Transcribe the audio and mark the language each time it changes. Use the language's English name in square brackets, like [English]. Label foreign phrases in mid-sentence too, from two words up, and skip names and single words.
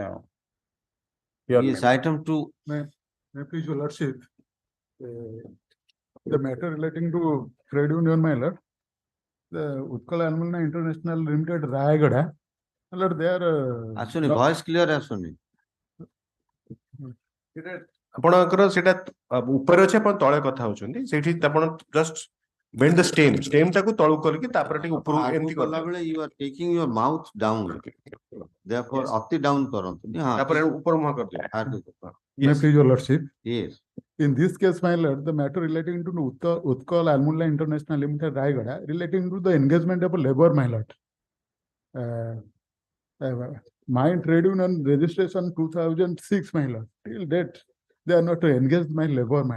[English] Yes, item 2. May please, your lordship, the matter relating to trade union, my lord, the Utkal Alumni International Limited Rayagada, my lord, they are. [Odia] Asuni, [English] voice clear [Odia] asuni. ଆପଣଙ୍କର ସେଇଟା ଉପରେ ଅଛି ଆପଣ ତଳେ କଥା ହଉଛନ୍ତି ସେଇଠି ଆପଣ ଜଷ୍ଟ [English] bend the stem [Odia] ଟାକୁ ତଳକୁ କରିକି ତାପରେ ଟିକେ ଉପରକୁ ଏମିତି କଲା କରିଦେବେ। [English] ବେଳେ you are taking your mouth down. Therefore, [Odia] ଅତି down କରନ୍ତୁ। ହଁ, ତାପରେ ଉପର ମୁହଁ କରିଦେବେ। ଆଗକୁ। [English] May I please your lordship? Yes. In this case, my lord, the matter relating to Utkal Almunda International Limited Raigada relating to the engagement of a labor, my lord. My trade union registration 2006, my lord. Till date, they are not engaged my labor, my